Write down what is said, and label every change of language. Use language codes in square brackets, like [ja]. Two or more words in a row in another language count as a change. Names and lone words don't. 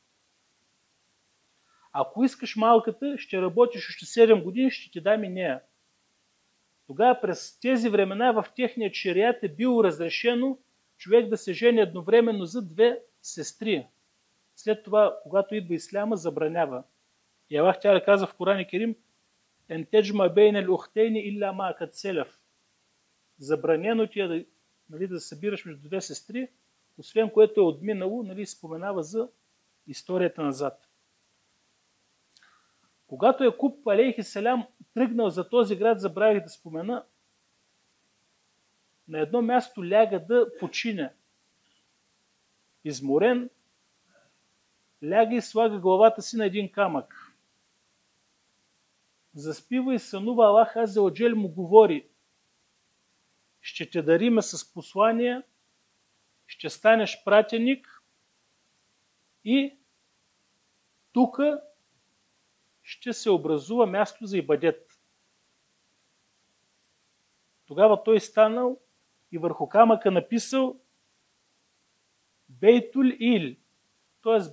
[bg] Ако искаш малката, ще работиш още 7 години, ще ти дам и нея. Тогава през тези времена в техния шериат е било разрешено човек да се жени едновременно за 2 сестри. След това, когато идва исляма, забранява. И Аллах Тяла казва в Коран Керим: [ar] أن تجمعوا بين الأختين إلا ما قد سلف. [bg] Забранено ти е да събираш между 2 сестри, освен което е отминало, споменава за историята назад. Когато Якуб алейхиселям тръгнал за този град, забравих да спомена, на едно място ляга да почине. Изморен, ляга и слага главата си на един камък. Заспива и сънува. [ar] الله عز وجل [bg] му говори: ще те дариме с послания, ще станеш пратеник и тук ще се образува място за ибадет. Тогава той станал и върху камъка написал Бейтул Ил, т.е.